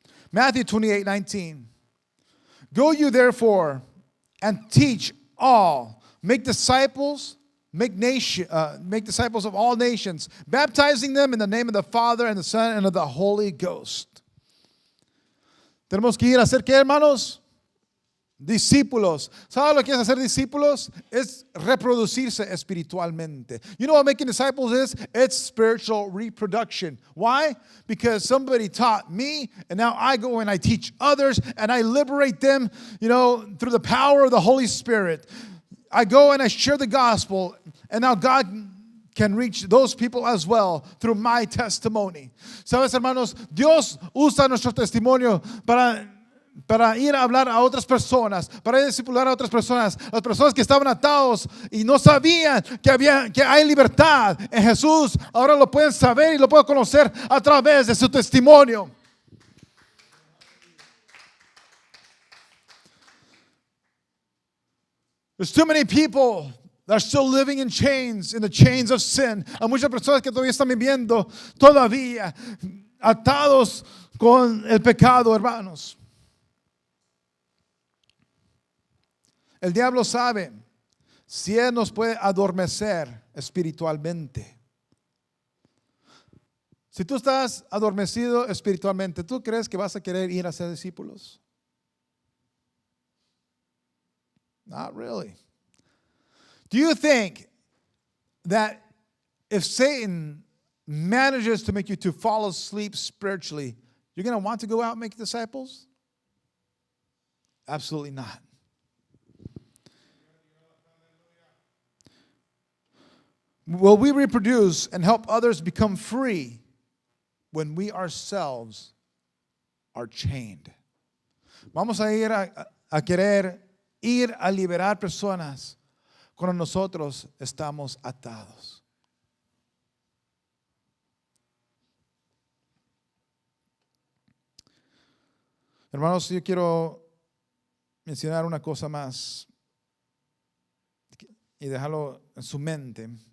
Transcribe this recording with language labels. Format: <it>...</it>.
<en>Matthew 28:19. Go you therefore and teach all, make disciples of all nations, baptizing them in the name of the Father and the Son and of the Holy Ghost.</en> <es>Tenemos que ir a hacer ¿qué, hermanos? Discípulos. ¿Sabes lo que es hacer discípulos? Es reproducirse espiritualmente.</es> <en>You know what making disciples is? It's spiritual reproduction. Why? Because somebody taught me, and now I go and I teach others, and I liberate them, through the power of the Holy Spirit. I go and I share the gospel, and now God can reach those people as well through my testimony.</en> <es>¿Sabes, hermanos? Dios usa nuestro testimonio para ir a hablar a otras personas, para ir a discipular a otras personas, las personas que estaban atados y no sabían que hay libertad en Jesús, ahora lo pueden saber y lo pueden conocer a través de su testimonio.</es> <en>There's too many people that are still living in chains, in the chains of sin.</en> <es>Hay muchas personas que todavía están viviendo todavía atados con el pecado, hermanos. El diablo sabe si él nos puede adormecer espiritualmente. Si tú estás adormecido espiritualmente, ¿tú crees que vas a querer ir a ser discípulos?</es> <en>Not really. Do you think that if Satan manages to make you to fall asleep spiritually, you're going to want to go out and make disciples? Absolutely not. Will we reproduce and help others become free when we ourselves are chained?</en> <es>Vamos a ir a querer ir a liberar personas cuando nosotros estamos atados. Hermanos, yo quiero mencionar una cosa más y dejarlo en su mente.</es>